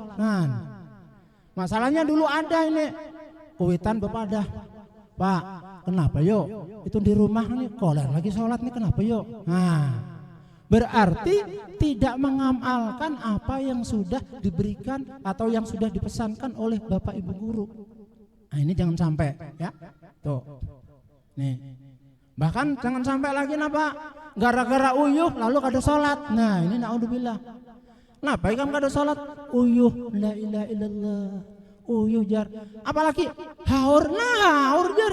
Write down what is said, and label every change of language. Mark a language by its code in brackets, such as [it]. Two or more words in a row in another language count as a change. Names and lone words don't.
[id] Nah, masalahnya dulu ada ini [bjn] kuitan bepadah, [id] Pak, kenapa yuk? Itu di rumah nih koler lagi sholat nih, kenapa yuk? Nah, berarti tidak mengamalkan apa yang sudah diberikan atau yang sudah dipesankan oleh Bapak Ibu guru. Nah, ini jangan sampai ya. Tuh. Nih. Bahkan jangan sampai lagi Pak, gara-gara [bjn] uyuh lalu kada sholat. [id] Nah, ini naudzubillah. Kenapa kan [bjn] kada sholat? [id] Uyuh, [ar] لا إله إلا الله. [bjn] Uyuh jar. Apalagi haur, haur jar.